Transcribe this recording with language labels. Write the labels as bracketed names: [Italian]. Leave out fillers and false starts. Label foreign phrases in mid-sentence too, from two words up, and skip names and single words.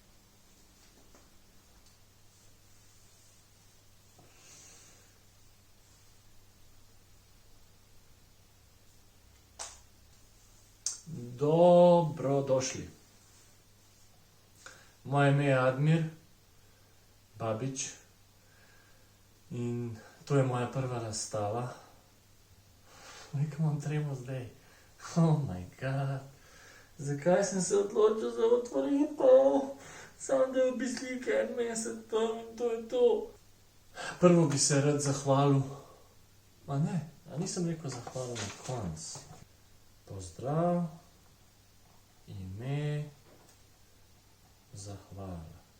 [Slovenian] Dobrodošli. Moje ime je Admir Babič in to je moja prva razstava. Nekaj imam tremo zdaj. [English] Oh my god. [Slovenian] Zakaj sem se odločil za otvoritev? Samo da bi slike en mesec tam in to je to. Prvo bi se rad zahvalil. Ma ne, a nisem rekel zahvalil na konc. Pozdrav, ime, zahvala.